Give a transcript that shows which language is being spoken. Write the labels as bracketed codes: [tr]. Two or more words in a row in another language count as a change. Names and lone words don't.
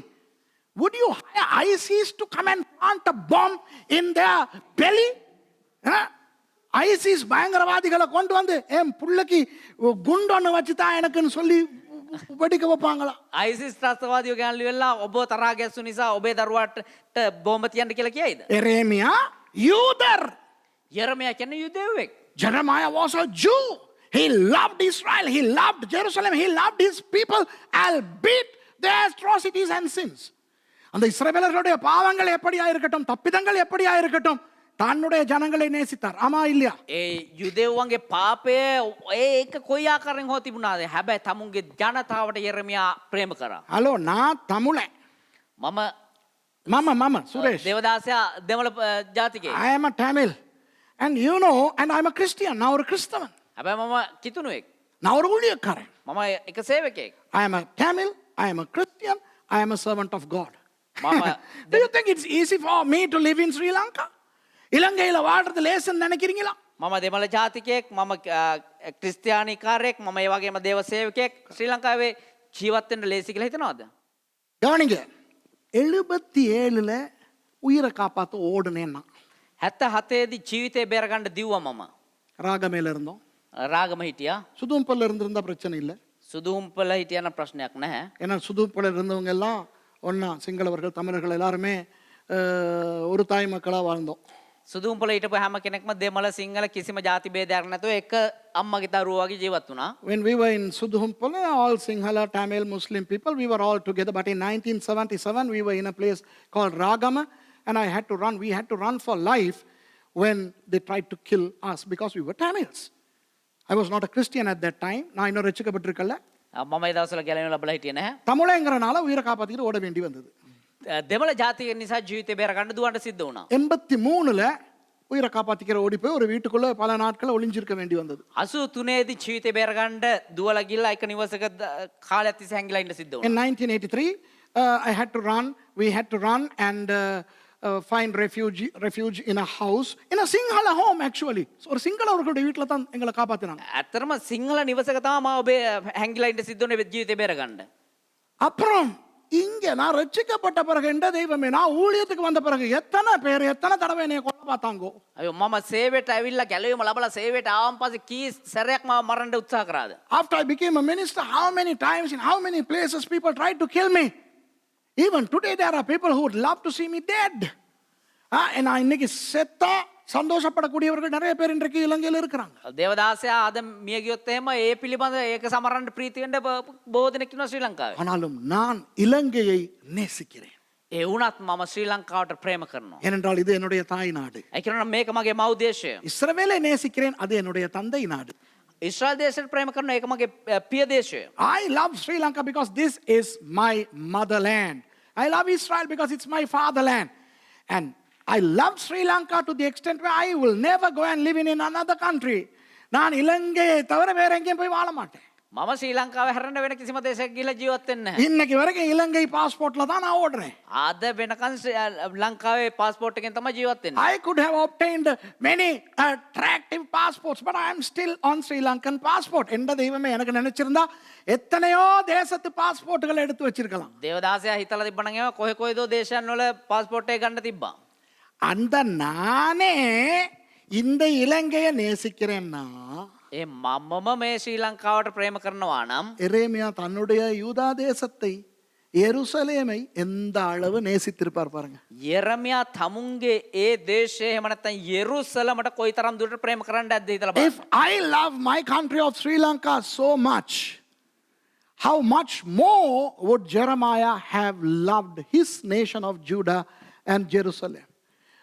[en] Would you hire ISIS to come and plant a bomb in their belly? [ta] ISIS பயங்கரவாதிகளை கொண்டு வந்து என் புள்ளைக்கு குண்டொன்னு வச்சுதான் எனக்குன்னு சொல்லி வெடிக்க வைப்பாங்களா? [si] ISIS ත්‍රස්තවාදියෝ ගෑල්ලි වෙලා ඔබ තරහා ගැස්සු නිසා ඔබේ දරුවාට බෝම්බ තියන්න කියලා කියයිද? [ta] எரேமியா யூதர். [si] යෙරමියා කියන්නේ යුදෙව්වෙක්. [en] Jeremiah was a Jew. He loved Israel. He loved Jerusalem. He loved his people, albeit their atrocities and sins. [ta] அந்த இஸ்ரவேலர்களுடைய பாவங்கள் எப்படியா இருக்கட்டும், தப்பிதங்கள் எப்படியா இருக்கட்டும், தன்னுடைய ஜனங்களை நேசித்தார். ஆமா இல்லையா? [si] ඒ යුදෙව්වන්ගේ පාපය ඒක කොයි ආකාරයෙන් හෝ තිබුණාද? හැබැයි තමුන්ගේ ජනතාවට යෙරමියා ප්‍රේම කරා. [ta] ஹலோ, நான் தமிழன். [si] මම [ta] மாமா சுரேஷ். [si] දේවදාසයා දෙමළ ජාතිකයෙක්. [en] I am a Tamil. And and I'm a Christian. [ta] நான் ஒரு கிறிஸ்தவன். [si] හැබැයි මම කිතුණුවෙක්. [ta] நான் ஒரு ஊழியக்காரன். [si] මම එක සේවකයෙක්. [en] I am a Tamil. I am a Christian. I am a servant of God. Mama, Do you think it's easy for me to live in Sri Lanka? [ta] இலங்கையில வாழ்றது லேசுன்னு நினைக்கிறீங்களா? [si] මම දෙමළ ජාතිකයෙක්, මම ක්‍රිස්තියානි කාර්යයක්, මම ඒ වගේම දේව සේවකයෙක්. ශ්‍රී ලංකාවේ ජීවත් වෙන්න ලේසි කියලා හිතනවද? [ta] கவனிங்க, 77ல உயிரை காப்பாத்த ஓடுனேன் நான். [si] 77 දී ජීවිතේ බේරගන්න දිව්වා මම. [ta] ராகமேல இருந்தோம். [si] රාගම හිටියා. [ta] சுதும்பல்ல இருந்திருந்தா பிரச்சனை இல்லை. [si] සුදුම්පල හිටියන ප්‍රශ්නයක් නැහැ. [ta] ஏன்னா சுதும்பல்ல இருந்தவங்க எல்லாம் ஒன்னா சிங்களவர்கள் தமிழர்கள் எல்லாருமே ஒரு தாய் மக்களா வாழ்ந்தோம். [si] සුදුම්පල හිටපු හැම කෙනෙක්ම දෙමළ සිංහල කිසිම ජාති ભેදයක් නැතුව එක අම්මගේ දරුවෝ වගේ ජීවත් වුණා. [en] When we were in Sudhumpala, all Sinhala, Tamil, Muslim people, we were all together. But in 1977, we were in a place called Ragama, and we had to run for life when they tried to kill us because we were Tamils. I was not a Christian at that time. [ta] நான் இன்னும் ரட்சிக்கப்பட்டிருக்கல. [si] මම ඒ දවස්වල ගැලවෙන්න ලැබලා හිටියේ නැහැ. [ta] தமிழங்கிறனால உயிரை காப்பாத்திட்டு ஓட வேண்டி வந்தது. [si] දෙමළ ජාතික නිසා ජීවිතේ බේරගන්න දුවන්න සිද්ධ වුණා. [ta] 83ல உயிரை காப்பாத்திக்கிற ஓடி போய் ஒரு வீட்டுக்குள்ள பல நாட்கள் ஒளிஞ்சிருக்க வேண்டி வந்தது. [si] 83 දී ජීවිතේ බේරගන්න දුවලා ගිහලා එක නිවසක කාලයක් තිස්සේ හැංගිලා ඉන්න සිද්ධ [en] In [si] වුණා. [en] 1983, we had to run and find refuge in a house, in a Sinhala home actually. [ta] So ஒரு சிங்களவர்களுடைய வீட்ல தான் எங்களை காப்பாத்தினாங்க. [si] ඇත්තටම සිංහල නිවසක තමයි මම ඔබේ හැංගිලා ඉන්න සිද්ධ වුණේ ජීවිතේ බේරගන්න. [ta] அப்புறம் இங்க நான் ரட்சிக்கப்பட்ட பிறகு எந்த தெய்வமே, நான் ஊழியத்துக்கு வந்த பிறகு எத்தனை பேர் எத்தனை தடவை என்னைய கொல்ல பார்த்தாங்கோ. [si] අයියෝ මම සේවයට ඇවිල්ලා ගැලවීම ලැබලා සේවයට ආවන් පස්සේ කී සැරයක් මම මරන්න උත්සාහ කරාද? [en] After I became a minister, how many times in how many places people tried to kill me. Even today there are people who would love to see me dead. [ta] And நான் இன்னைக்கு செத்தா சந்தோஷப்படக்கூடியவர்கள் நிறைய பேர் இன்றைக்கு இலங்கையில் இருக்கிறாங்க. [si] දේවදාසයා අද මිය ගියොත් එහෙම ඒ පිළිබඳ ඒක සමරන්න ප්‍රීති වෙන්න බොහෝ දෙනෙක් ඉන්නවා ශ්‍රී ලංකාවේ. [ta] ஆனாலும் நான் இலங்கையை நேசிக்கிறேன். [si] ඒ වුණත් මම ශ්‍රී ලංකාවට ප්‍රේම කරනවා. [ta] ஏனென்றால் இது என்னுடைய தாய் நாடு. [si] ඒ කියනවා මේක මගේ මව් දේශය. [ta] இஸ்ரவேலை நேசிக்கிறேன், அது என்னுடைய தந்தை நாடு. [si] ඉස්රායල් දේශයට ප්‍රේම කරනවා ඒක මගේ පිය දේශය. [en] I love Sri Lanka because this is my motherland. I love Israel because it's my fatherland. And I love Sri Lanka to the extent where I will never go and live in another country. [ta] நான் இலங்கையை தவிர வேற எங்கேயும் போய் வாழ மாட்டேன். [si] මම ශ්‍රී ලංකාවේ හැරෙන්න වෙන කිසිම දේශයක ගිහලා ජීවත් වෙන්නේ නැහැ. [ta] இன்னைக்கு வரைக்கும் இலங்கை பாஸ்போர்ட்ல தான் நான் ஓடுறேன். [si] අද වෙනකන් ලංකාවේ පාස්පෝර්ට් එකෙන් තමයි ජීවත් වෙන්නේ. [en] I could have obtained many attractive passports, but I am still on Sri Lankan passport. [ta] எந்த தெய்வமே எனக்கு நினைச்சிருந்தா எத்தனையோ தேசத்து பாஸ்போர்ட்டுகளை எடுத்து வச்சிருக்கலாம். [si] දේවදාසයා හිතලා තිබ්බනම් ඒවා කොහේ කොහෙදෝ දේශයන් වල පාස්පෝර්ට් එක ගන්න තිබ්බා. [ta] அந்த நானே இந்த இலங்கையை நேசிக்கிறேன்னா [si] ඒ මමම මේ ශ්‍රී ලංකාවට ප්‍රේම කරනවා නම් [ta] எரேமியா தன்னுடைய யூதா தேசத்தை எருசலேமை எந்த அளவு நேசித்திருப்பார் பாருங்க. [si] යෙරමියා තමුන්ගේ ඒ දේශය එහෙම නැත්නම් යෙරුසලමට කොයිතරම් දුරට ප්‍රේම කරන්නද හිතලා බලන්න. [en] If I love my country of Sri Lanka so much, how much more would Jeremiah have loved his nation of Judah and Jerusalem?